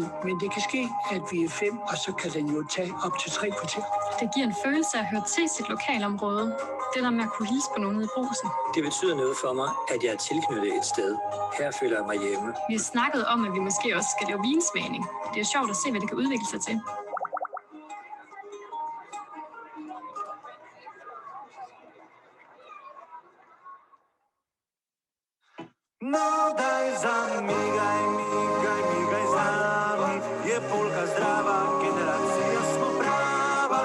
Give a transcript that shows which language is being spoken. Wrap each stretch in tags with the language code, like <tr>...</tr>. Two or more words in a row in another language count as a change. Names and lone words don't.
<da>Men det kan ske, at vi er 5, og så kan den jo tage op til 3 kvarter. Det giver en følelse af at høre til sit lokalområde. Det der med at kunne hilse på nogen i Brugsen. Det betyder noget for mig, at jeg er tilknyttet et sted. Her føler jeg mig hjemme. Vi har snakket om, at vi måske også skal lave vinsmagning. Det er sjovt at se, hvad det kan udvikle sig til.</da> <sl>No daj zamigaj, migaj, migaj z nami. Je polka zdrava, generacija smo prava.</sl>